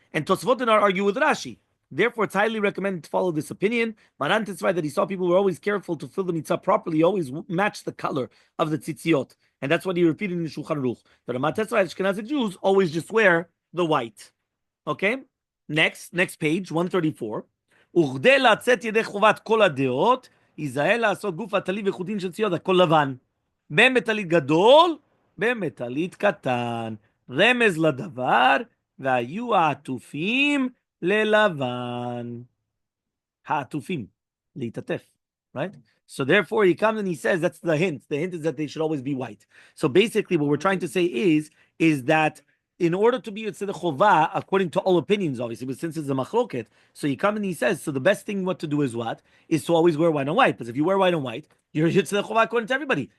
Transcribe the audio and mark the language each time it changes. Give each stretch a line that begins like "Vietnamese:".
English: And Tosfot did not argue with Rashi. Therefore, it's highly recommended to follow this opinion. Maran testified that he saw people were always careful to fill the mitzvah properly, always match the color of the tzitziot. And that's what he repeated in the Shulchan Aruch. The Rama testified that Ashkenazi Jews always just wear the white. Okay? Next page, 134.
Hebrew: וכדי לצאת ידי חובת כל הדעות, ייזהר לעשות גוף הטלי וחוטין של ציוד, הכל לבן. בין בטלית גדול, בין בטלית קטן. רמז לדבר, והיו העטופים ללבן. העטופים, להתעטף,
English: right? So therefore he comes and he says, that's the hint. The hint is that they should always be white. So basically what we're trying to say is that in order to be Yitzhak Chovah, according to all opinions, obviously, but since it's a machloket, so he comes and he says, so the best thing what to do is what? Is to always wear white and white. Because if you wear white and white, you're Yitzhak Chovah according to everybody.